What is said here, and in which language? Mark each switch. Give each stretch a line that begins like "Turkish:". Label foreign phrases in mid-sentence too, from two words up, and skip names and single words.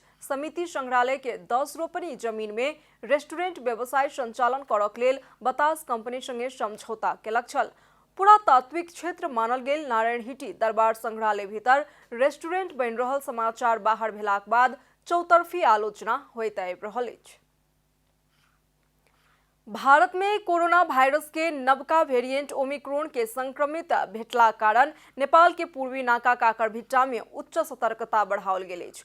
Maithili: समिति संग्रहालय के 10 रोपनी जमीन में रेस्टोरेंट व्यवसाय संचालन करक लेल बतास कंपनी संगे समझौता केलक छल। पुरातात्विक क्षेत्र मानल गेल नारायण हिटी दरबार संग्रहालय भीतर रेस्टोरेंट बनि रहल समाचार बाहर भेलाक बाद चौतरफी आलोचना होइत आबि रहल अछि। भारत में कोरोना वायरस के नवका वेरिएंट ओमिक्रॉन के संक्रमित भेटला कारण नेपाल के पूर्वी नाका काकरभिट्टा में उच्च सतर्कता बढ़ाओल गेल अछि।